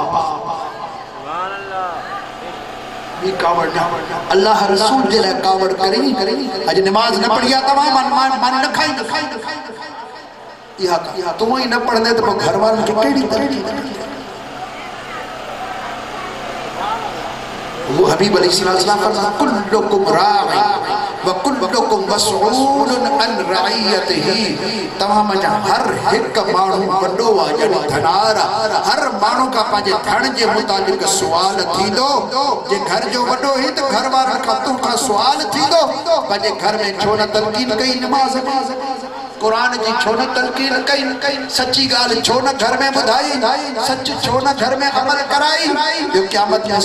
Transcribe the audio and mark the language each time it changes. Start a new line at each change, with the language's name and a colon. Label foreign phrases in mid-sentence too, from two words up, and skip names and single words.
Sindhi: कावड़ अल्लाह रसूल जे लाइ कावड़ करे अॼु नमाज न पढ़ी आहे तव्हां मानी न खाईंदो इहा तूं ई न पढ़ंदे त पोइ घर वारनि खे कहिड़ी तरक़ी वो हबीब अलैहिस्सलाम फरमाया
Arabic: كلكم راع وكلكم مسؤول عن رعيته
Sindhi: तमाम जा हर एक माण्हू वॾो आहे जॾहिं धनारा हर माण्हू का पंहिंजे धन जे मुतालिक सुवाल थींदो जे घर जो वॾो ही त घर वारनि खां तूं खां सुवाल थींदो पंहिंजे घर में छो न तलकीन कई नमाज कुरान जी छो न तलकीन कई सच्ची गाल छो न घर में बुधाई सच छो न घर में अमल कराई जो क़यामत में